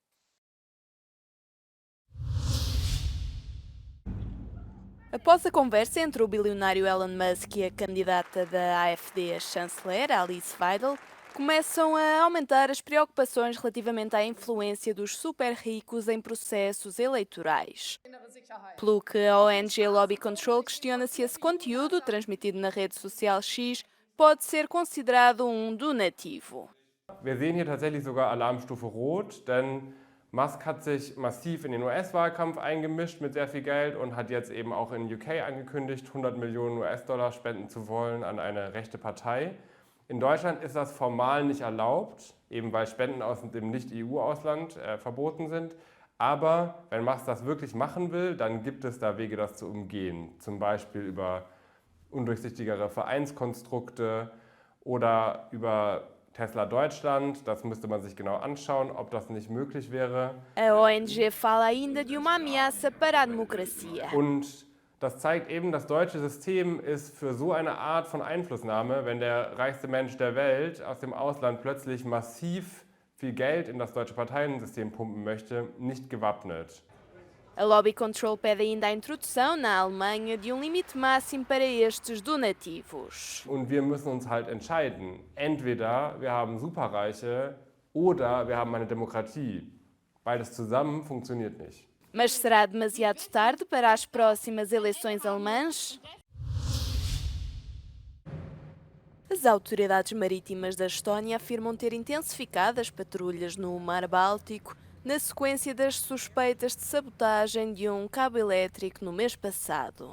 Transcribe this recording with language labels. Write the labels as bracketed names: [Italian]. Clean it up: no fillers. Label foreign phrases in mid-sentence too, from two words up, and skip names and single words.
[Portuguese] Após a conversa entre o bilionário Elon Musk e a candidata da AfD a chanceler, Alice Weidel, começam a aumentar as preocupações relativamente à influência dos super ricos em processos eleitorais. Pelo que a ONG Lobby Control questiona se esse conteúdo, transmitido na rede social X, pode ser considerado um donativo. [German] Wir sehen hier tatsächlich sogar Alarmstufe Rot, denn Musk hat sich massiv in den US-Wahlkampf eingemischt mit sehr viel Geld und hat jetzt eben auch in UK angekündigt, 100 Millionen US-Dollar spenden zu wollen an eine rechte Partei. In Deutschland ist das formal nicht erlaubt, eben weil Spenden aus dem Nicht-EU-Ausland verboten sind. Aber wenn Musk das wirklich machen will, dann gibt es da Wege, das zu umgehen. Zum Beispiel über undurchsichtigere Vereinskonstrukte oder über Tesla Deutschland. Das müsste man sich genau anschauen, ob das nicht möglich wäre. [Portuguese] A ONG fala ainda de uma ameaça para a democracia. [German] Und das zeigt eben, das deutsche System ist für so eine Art von Einflussnahme, wenn der reichste Mensch der Welt aus dem Ausland plötzlich massiv viel Geld in das deutsche Parteiensystem pumpen möchte, nicht gewappnet. [Portuguese] A Lobby Control pede ainda a introdução na Alemanha de limite máximo para estes donativos. [German] Und wir müssen uns halt entscheiden. Entweder wir haben Superreiche oder wir haben eine Demokratie. Beides zusammen funktioniert nicht. [Portuguese] Mas será demasiado tarde para as próximas eleições alemãs? As autoridades marítimas da Estónia afirmam ter intensificado as patrulhas no Mar Báltico na sequência das suspeitas de sabotagem de um cabo elétrico no mês passado.